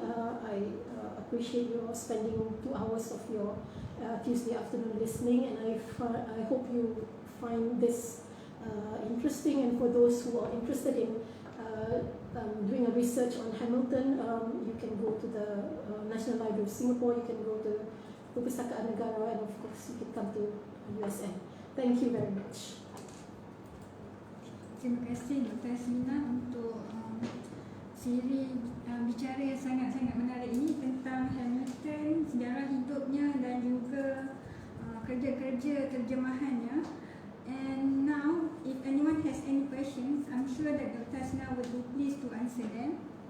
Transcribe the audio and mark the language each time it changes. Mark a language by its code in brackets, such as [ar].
[en] I appreciate you spending 2 hours of your Tuesday afternoon listening, and I hope you find this interesting. And for those who are interested in doing a research on Hamilton, you can go to the National Library of Singapore, you can go to Perpustakaan Negara, and of course you can come to USN. Thank you very much. [ms] Terima kasih Dr. Sina untuk siri bicara yang sangat-sangat menarik ini tentang Hamilton, sejarah hidupnya dan juga kerja-kerja terjemahannya. [en] And now, if anyone has any questions, I'm sure that Dr. Sina would be pleased to answer them.